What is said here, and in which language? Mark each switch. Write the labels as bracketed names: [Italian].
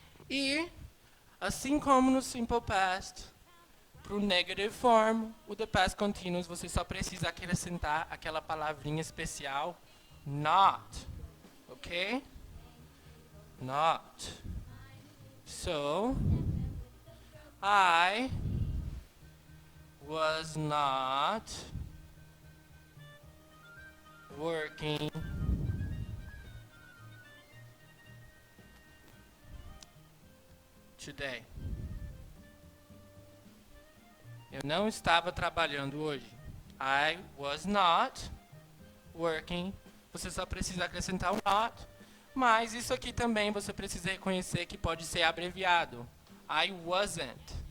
[Portuguese] E, assim como no simple past, para o negative form, o the past continuous, você só precisa acrescentar aquela palavrinha especial, not. Ok? Not. [English] So, I was not working today. [Portuguese] Eu não estava trabalhando hoje. [English] I was not working. [Portuguese] Você só precisa acrescentar o not. Mas isso aqui também você precisa reconhecer que pode ser abreviado. [English] I wasn't.